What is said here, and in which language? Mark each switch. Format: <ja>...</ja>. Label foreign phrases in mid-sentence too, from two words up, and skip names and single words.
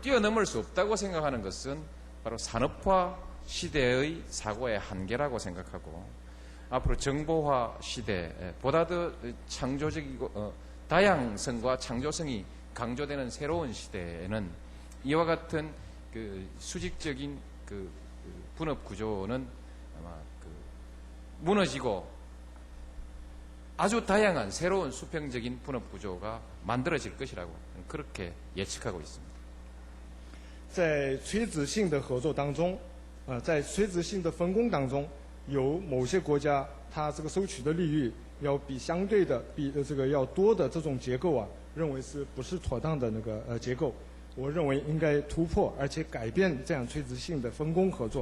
<ko>뛰어넘을 수 없다고 생각하는 것은 바로 산업화 시대의 사고의 한계라고 생각하고 앞으로 정보화 시대보다 더 창조적이고 다양성과 창조성이 강조되는 새로운 시대에는 이와 같은 수직적인 분업 구조는 아마 무너지고 아주 다양한 새로운 수평적인 분업 구조가 만들어질 것이라고 그렇게 예측하고 있습니다.</ko> <zh>在垂直性的合作当中，在垂直性的分工当中，有某些国家它这个收取的利率要比相对的比这个要多的这种结构啊，认为是不是妥当的那个结构？我认为应该突破，而且改变这样垂直性的分工合作。</zh>